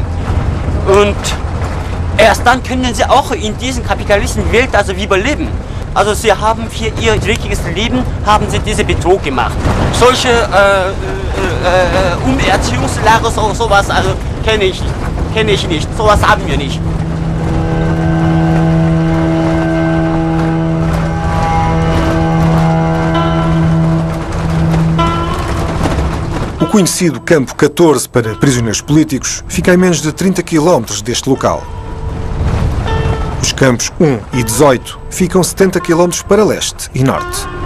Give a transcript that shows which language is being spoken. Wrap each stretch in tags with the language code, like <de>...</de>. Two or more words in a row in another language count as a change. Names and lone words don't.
<de>Und erst dann können sie auch in dieser kapitalistischen Welt also überleben. Also sie haben für ihr wirkliches Leben haben sie diese Betrug gemacht. Solche Umerziehungslager, sowas also kenne ich nicht. Sowas haben wir nicht.</de> <pt>O conhecido Campo 14 para prisioneiros políticos fica a menos de 30 km deste local. Os campos 1 e 18 ficam 70 km para leste e norte.</pt>